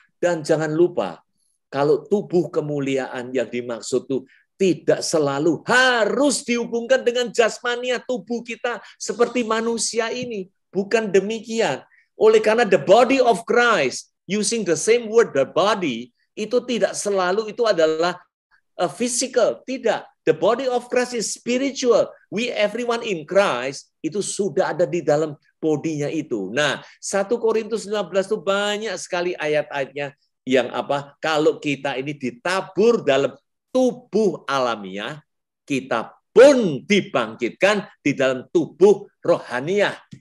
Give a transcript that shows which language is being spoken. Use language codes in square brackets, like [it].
[id] Dan jangan lupa, kalau tubuh kemuliaan yang dimaksud itu tidak selalu harus dihubungkan dengan jasmania tubuh kita seperti manusia ini. Bukan demikian. Oleh karena [en] the body of Christ, using the same word, the body, [id] itu tidak selalu itu adalah [en] physical. [id] Tidak. [en] The body of Christ is spiritual. We everyone in Christ [id] itu sudah ada di dalam bodinya itu. Nah, 1 Korintus 15 itu banyak sekali ayat-ayatnya yang apa? Kalau kita ini ditabur dalam tubuh alamiah, kita pun dibangkitkan di dalam tubuh rohaniah.